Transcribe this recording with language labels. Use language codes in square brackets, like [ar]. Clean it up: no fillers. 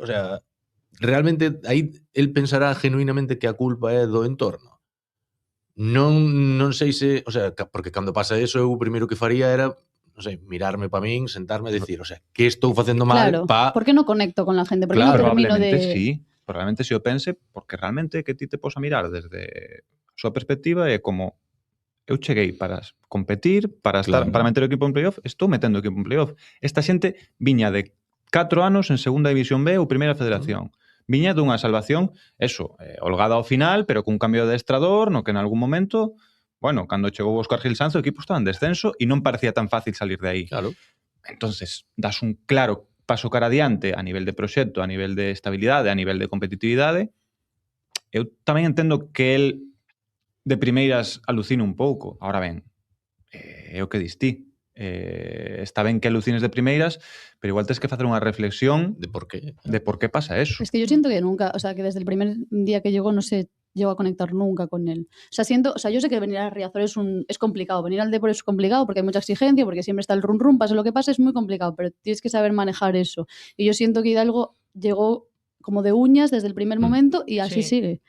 [gl] O sea, realmente aí el pensará genuinamente que a culpa é do entorno. Non sei se, o sea, porque cando pasa eso, eu o primeiro que faría era, non sei, mirarme pa min, sentarme e decir, o sea, que estou facendo mal [es] ¿por qué no conecto con la gente? ¿Por qué no termino de...? [gl] Probablemente si o pense, porque realmente que ti te posa mirar desde a súa perspectiva é como eu cheguei para competir, para meter o equipo en playoff, estou metendo o equipo en playoff. Esta xente viña de 4 anos en segunda división B ou primeira federación. Viña dunha salvación, holgada ao final, pero cun cambio de adestrador, no que en algún momento, bueno, cando chegou Óscar Gil Sanz, o equipo estaba en descenso e non parecía tan fácil salir de aí. Claro. Entonces, das un claro paso cara adiante a nivel de proxecto, a nivel de estabilidade, a nivel de competitividade. Eu tamén entendo que el de primeiras alucina un pouco. Ahora ben, é o que distí. Está ben que alucines de primeiras, pero igual tens que facer unha reflexión de por qué pasa eso. [es] Es que yo siento que nunca, o sea, que desde el primer día que llegó no se llegó a conectar nunca con él. O sea, yo sé que venir a Riazor es complicado, venir al Depor es complicado porque hay mucha exigencia, porque siempre está el rum, pase lo que pase, es muy complicado, pero tienes que saber manejar eso. Y yo siento que Hidalgo llegó como de uñas desde el primer momento y así sigue.